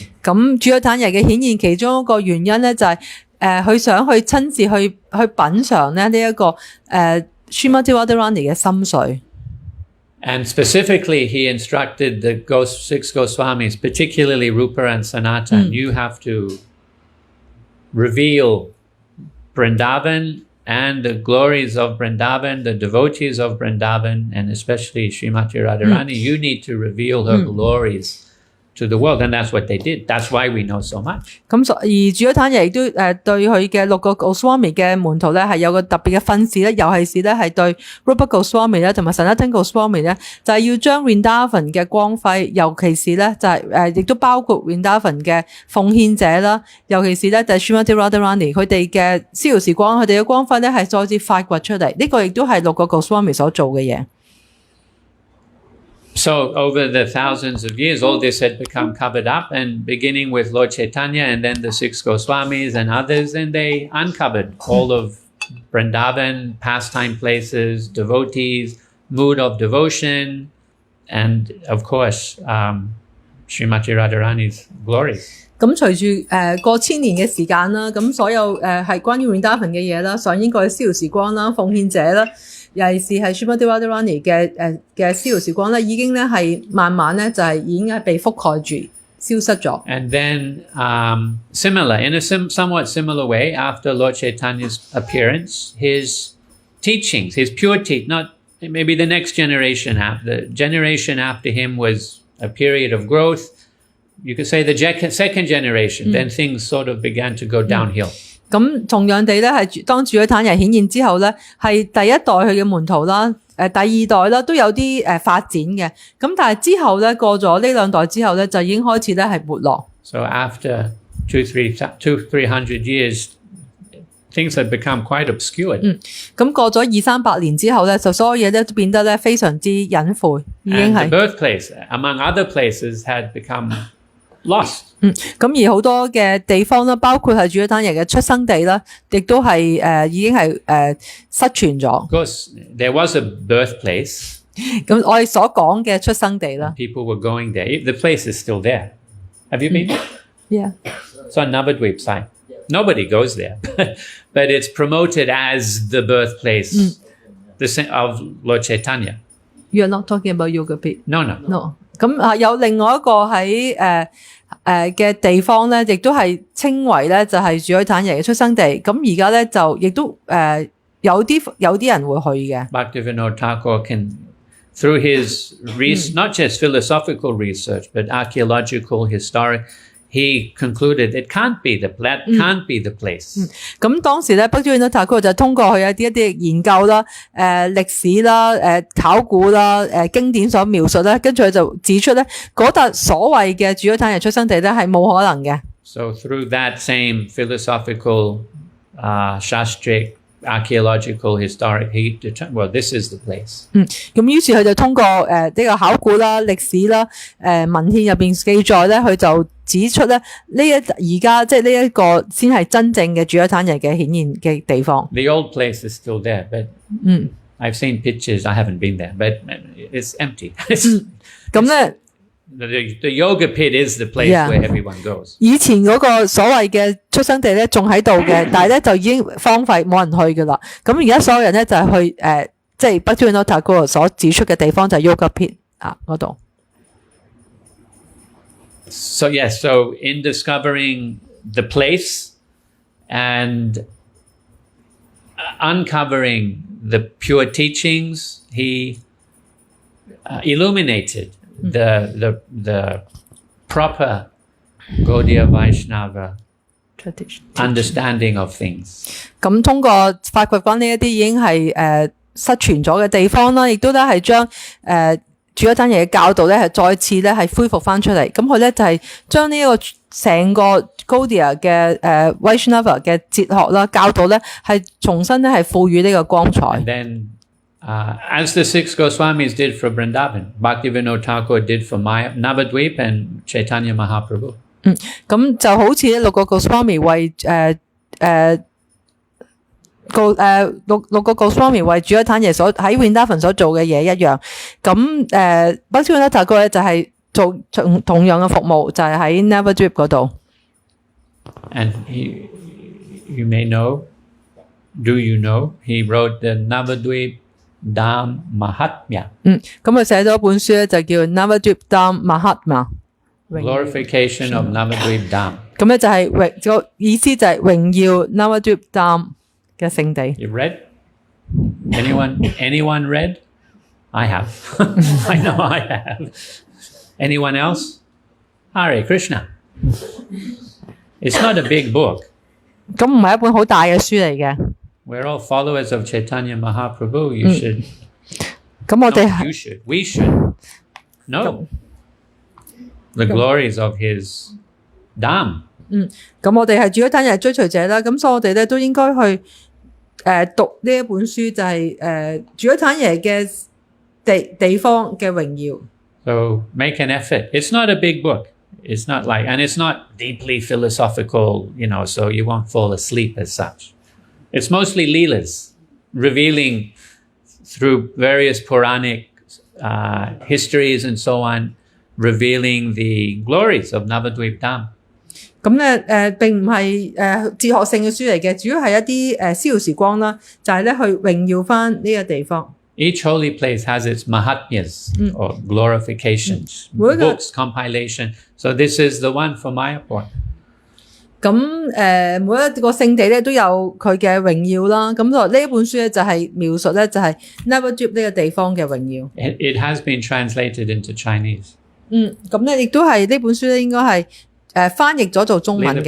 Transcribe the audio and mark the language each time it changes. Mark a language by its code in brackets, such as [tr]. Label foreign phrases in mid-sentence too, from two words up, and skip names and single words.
[yue] 咁主體人嘅顯現其中一個原因咧就係佢想去親自去品嚐咧呢一個 Srimati Radharani 嘅心髓。 [en] And specifically, he instructed the six Goswamis, particularly Rupa and Sanatan, you have to reveal Vrindavan and the glories of Vrindavan, the devotees of Vrindavan, and especially Srimati Radharani. You need to reveal her glories to the world, and that's what they did. That's why we know so much. [yue] 咁而主體人亦都對佢嘅6個 Goswami 嘅門徒咧係有個特別嘅訓示咧，尤其是咧係對 Rupa Goswami 咧同埋 Sanatan Goswami 咧，就係要將 Vrindavan 嘅光輝，尤其是咧就係亦都包括 Vrindavan 嘅奉獻者啦，尤其是咧就係 Srimati Radharani 佢哋嘅逍遙時光，佢哋嘅光輝咧係再次發掘出嚟，呢個亦都係6個 Goswami 所做嘅嘢。 [en] So over the thousands of years, all this had become covered up, and beginning with Lord Chaitanya and then the six Goswamis and others, and they uncovered all of Vrindavan, pastime places, devotees, mood of devotion, and of course, Srimati Radharani's glories. [yue] 咁隨住過千年嘅時間啦，咁所有係關於 Vrindavan 嘅嘢啦，上演過嘅逍遙時光啦、奉獻者啦，尤其是係 Srimati Radharani 嘅逍遙時光咧，已經咧係慢慢咧就係已經係被覆蓋住、消失咗。 [en] And then, in a somewhat similar way, after Lord Chaitanya's appearance, his teachings, his pure not maybe the next generation, the generation after him was a period of growth. You could say the second generation, then things sort of began to go downhill. [yue] 咁同樣地咧，係當主體人顯現之後咧，係第一代佢嘅門徒啦，第二代啦都有啲發展嘅。咁但係之後咧，過咗呢2代之後咧，就已經開始咧係沒落。 [en] So after 200-300 years, things had become quite obscured. [yue] 咁過咗200-300年之後咧，就所有嘢咧都變得咧非常之隱晦，已經 [en] And [yue] 係。 [en] the birthplace, among other places, had become lost. [yue] 咁而好多嘅地方啦，包括係主體人嘅出生地啦，亦都係已經係失傳咗。 [en] Of course, there was a birthplace. [yue] 咁我哋所講嘅出生地啦 [en] People were going there. The place is still there. Have you been? ，yeah， It's on Navadvip side. Nobody goes there, but it's promoted as the birthplace of Lord Chaitanya. you are not talking about Yoga Pit。 No. no， [yue] 咁有另外一個喺嘅地方咧，亦都係稱為咧就係主體人嘅出生地。咁而家咧就亦都有啲人會去嘅。 [en] Bhaktivinoda Thakur can, through his not just philosophical research, but archaeological, historic, he concluded that can't be the place. [yue] 咁當時咧 ，Bhaktivinoda Thakur 就通過佢一啲研究啦、歷史啦、考古啦、經典所描述咧，跟住佢就指出咧，嗰笪所謂嘅主體人出生地咧係冇可能嘅。 [en] So through that same philosophical, shastric, archaeological, historic, he determined, well, this is the place. [yue] 咁於是佢就通過呢個考古啦、歷史啦、文獻入邊記載咧，佢就指出咧而家即係呢一個先係真正嘅主體人嘅顯現嘅地方。 [en] The old place is still there, but I've seen pictures. I haven't been there, but it's empty. [yue] 咁咧。 [en] The yoga pit is the place where everyone goes. [yue] 以前嗰個所謂嘅出生地咧，仲喺度嘅，但係咧就已經荒廢，冇人去噶啦。咁而家所有人咧就係去即係 Bhaktivinoda Thakur 所指出嘅地方就係 Yoga Pit 嗰度。 [en] So yes, so in discovering the place and uncovering the pure teachings, he illuminated the proper Gaudiya Vaishnava understanding of things. [yue] 咁通過發掘翻呢一啲已經係失傳咗嘅地方啦，亦都咧係將主一單嘢嘅教導咧係再次咧係恢復翻出嚟，咁佢咧就係將呢一個成個 Gaudiya 嘅Vaishnava 嘅哲學啦教導咧係重新咧係賦予呢個光彩。 [en] And then, as the six Goswamis did for Vrindavan, Bhaktivinoda Thakur did for Navadvip and Chaitanya Mahaprabhu. [yue] 咁就好似六個 Goswami 為六個 Goswami 為主一壇嘢所喺 Vrindavan 所做嘅嘢一樣，咁 Bhaktivinoda Thakur 咧就係做同樣嘅服務，就係喺 Navadvip 嗰度。 [en] And you may know, do you know, he wrote the Navadvip Dham Mahatmya. [yue] 咁佢寫咗一本書咧，就叫 Navadvip Dham Mahatmya。 [en] Glorification of Navadvip Dham. [yue] 咁咧就係個意思就係榮耀 Navadvip Dham 嘅聖地。 [en] You've read? Anyone read? I have. I know I have. Anyone else? Hare Krishna. It's not a big book. [yue] 咁唔係一本好大嘅書嚟嘅。 [en] We're all followers of Chaitanya Mahaprabhu. You should. [yue] 咁我哋 [en] No, you should. We should. No. The glories of his Dham. [yue] 咁我哋係主一壇嘢追隨者啦，咁所以我哋咧都應該去讀呢一本書，就係主一壇嘢嘅地方嘅榮耀。 [en] So make an effort. It's not a big book. It's not like, and it's not deeply philosophical, so you won't fall asleep as such. It's mostly leelas, revealing through various Puranic histories and so on, revealing the glories of Navadvip Dham. [yue] 咁咧並唔係哲學性嘅書嚟嘅，主要係一啲逍遙時光啦，就係咧去榮耀翻呢個地方。 [en] Each holy place has its mahatmyas or glorifications, books, compilation. So this is the one for Mayapur. [yue] 咁每一個聖地咧都有佢嘅榮耀啦。咁就呢一本書咧就係描述咧就係 Navadvip 呢個地方嘅榮耀。 [en] It has been translated into Chinese. [yue] 咁咧亦都係呢本書咧應該係翻譯咗做中文嘅。